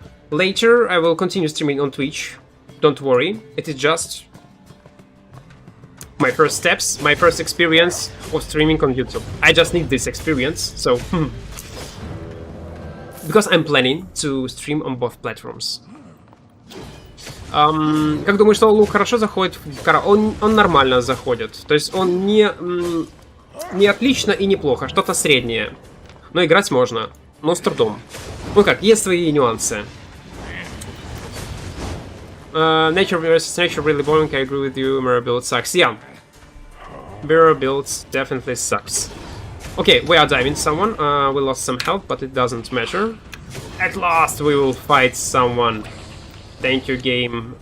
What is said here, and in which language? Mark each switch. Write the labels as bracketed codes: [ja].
[en] Later I will continue streaming on Twitch. Don't worry. It is just my first steps, my first experience of streaming on YouTube. I just need this experience, so... Because I'm planning to stream on both platforms. [ru] Как думаешь, Соло хорошо заходит в кара? Он нормально заходит. То есть он не отлично и неплохо, что-то среднее. Но играть можно, но с трудом. Ну как, есть свои нюансы. [en] Nature versus nature really boring, I agree with you, mirror build sucks. Yeah. Mirror builds definitely sucks. Okay, we are diving someone. We lost some health, but it doesn't matter. At last we will fight someone. Thank you, game.